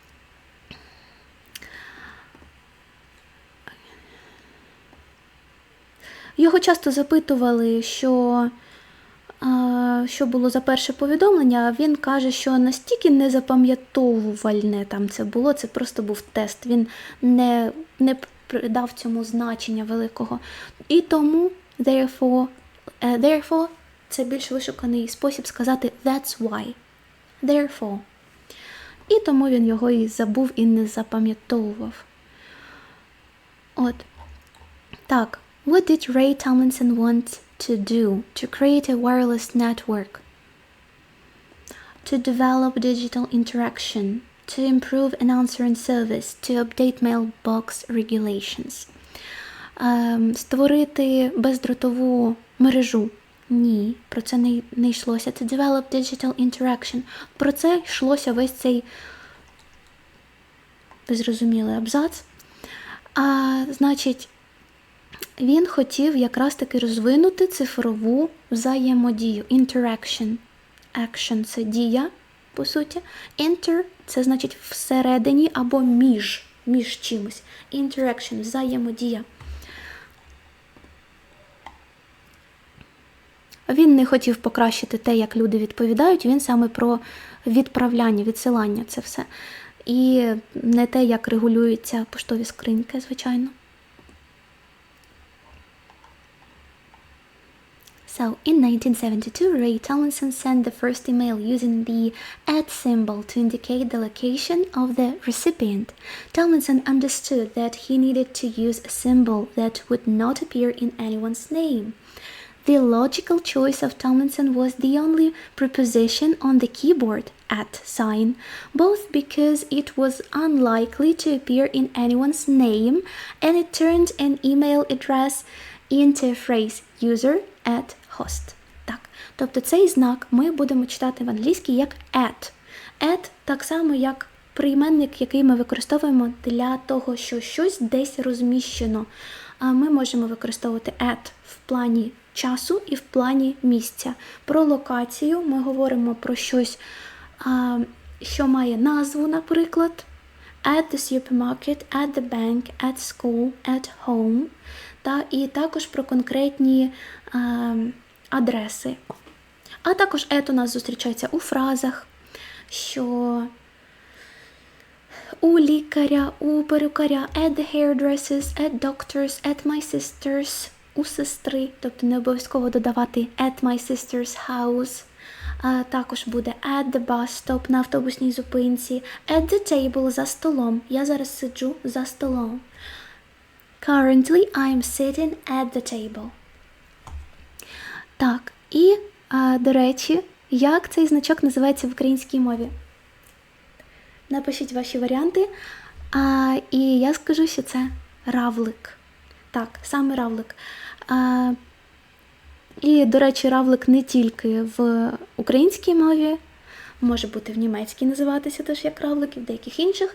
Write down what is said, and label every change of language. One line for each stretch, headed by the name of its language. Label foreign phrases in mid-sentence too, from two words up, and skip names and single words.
Ukrainian: Його часто запитували, що було за перше повідомлення, а він каже, що настільки незапам'ятовувальне там це було, це просто був тест, він не придав цьому значення великого. І тому, therefore, це більш вишуканий спосіб сказати
English: that's why, therefore.
Ukrainian: І тому він його і забув, і не запам'ятовував. От. Так.
English: What did Ray Tomlinson want to do to create a wireless network? To develop digital interaction, to improve an answering service, to update mailbox regulations.
Ukrainian: Створити бездротову мережу Ні, про це не йшлося.
English: To develop digital interaction.
Ukrainian: Про це йшлося весь цей, ви зрозуміли, абзац. Значить, він хотів якраз таки розвинути цифрову взаємодію.
English: Interaction. Action –
Ukrainian: це дія, по суті. Inter – це значить всередині або між чимось. Interaction – взаємодія. Він не хотів покращити те, як люди відповідають, він саме про відправляння, відсилання це все. І не те, як регулюються поштові скриньки, звичайно.
English: So, in 1972, Ray Tomlinson sent the first email using the @ to indicate the location of the recipient. Tomlinson understood that he needed to use a symbol that would not appear in anyone's name. The logical choice of Tomlinson was the only preposition on the keyboard, @ both because it was unlikely to appear in anyone's name and it turned an email address into a phrase user at host.
Ukrainian: Так, тобто цей знак ми будемо читати в англійській як at. At так само, як прийменник, який ми використовуємо для того, що щось десь розміщено. Ми можемо використовувати at в плані часу і в плані місця. Про локацію ми говоримо про щось, що має назву, наприклад,
English: at the supermarket, at the bank, at school, at home.
Ukrainian: І також про конкретні адреси. А також at у нас зустрічається у фразах, що у лікаря, у перукаря,
English: at the hairdressers, at doctors, at my sisters,
Ukrainian: у сестри, тобто не обов'язково додавати
English: at my sister's house.
Ukrainian: Також буде
English: at the bus stop,
Ukrainian: на автобусній зупинці,
English: at the table,
Ukrainian: за столом. Я зараз сиджу за столом.
English: Currently, I'm sitting at the table.
Ukrainian: Так, і, до речі, як цей значок називається в українській мові? Напишіть ваші варіанти, і я скажу, що це равлик. Так, саме равлик. І, до речі, равлик не тільки в українській мові, може бути в німецькій називатися теж як равлик і в деяких інших.